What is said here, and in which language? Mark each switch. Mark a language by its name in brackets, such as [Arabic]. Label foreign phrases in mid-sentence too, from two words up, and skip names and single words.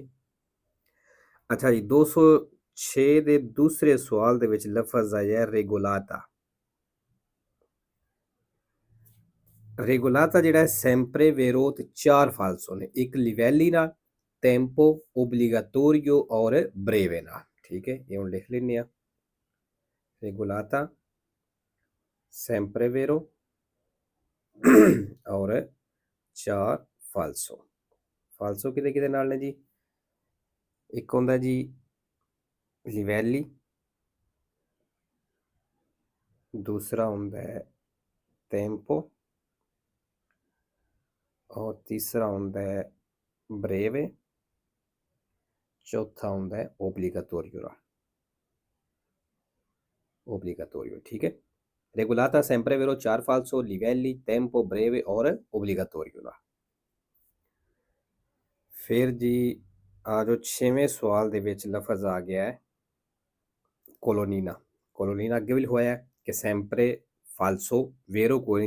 [Punjabi] ਅੱਛਾ ਜੀ, 206 ਦੇ ਦੂਸਰੇ ਸਵਾਲ ਦੇ ਵਿੱਚ ਲਫ਼ਜ਼ ਆਇਆ ਰੈਗੂਲਾਤਾ। ਰੈਗੂਲਾਤਾ ਜਿਹੜਾ ਹੈ [Italian] sempre vero [Punjabi] ਤੇ 4 ਫਾਲਸੋ ਨੇ, ਇੱਕ ਲਿਵੈਲੀ ਨਾਲ, ਟੈਂਪੋ, ਓਬਲੀਗਾਟੋਰੀਓ ਔਰ ਬਰੇਵੇ ਨਾਲ। ਠੀਕ ਹੈ, ਇਹ ਹੁਣ ਲਿਖ ਲੈਂਦੇ ਆ। ਰੈਗੂਲਾਤਾ [Italian] sempre vero [Punjabi] ਔਰ 4 ਫਾਲਸੋ। ਫਾਲਸੋ ਕਿਹਦੇ ਕਿਹਦੇ ਨਾਲ ਨੇ ਜੀ? ਇੱਕ ਹੁੰਦਾ ਜੀ ਲਿਵੈਲੀ, ਦੂਸਰਾ ਹੁੰਦਾ ਹੈ ਟੈਂਪੋ ਔਰ ਤੀਸਰਾ ਹੁੰਦਾ ਹੈ ਬਰੇਵੇ, ਚੌਥਾ ਹੁੰਦਾ ਹੈ ਓਬਲੀਗਾਟੋਰੀਓ। ਓਬਲੀਗਾਟੋਰੀਓ। ਠੀਕ ਹੈ, ਰੈਗੂਲਾਤਾ [Italian] sempre vero [Punjabi] 4 ਫਾਲਸੋ, ਲਿਵੈਲੀ, ਟੈਂਪੋ, ਬਰੇਵੇ ਔਰ ਓਬਲੀਗਾਟੋਰੀਓ। ਫਿਰ ਜੀ ਆ ਜੋ 6ਵੇਂ ਸਵਾਲ ਦੇ ਵਿੱਚ ਲਫ਼ਜ਼ ਆ ਗਿਆ ਹੈ ਕੋਲੋਨੀਨਾ। ਕੋਲੋਨੀਨਾ ਅੱਗੇ ਵੀ ਲਿਖਵਾਇਆ ਕਿ [Italian] sempre falso vero [Punjabi] ਕੋਈ ਨਹੀਂ।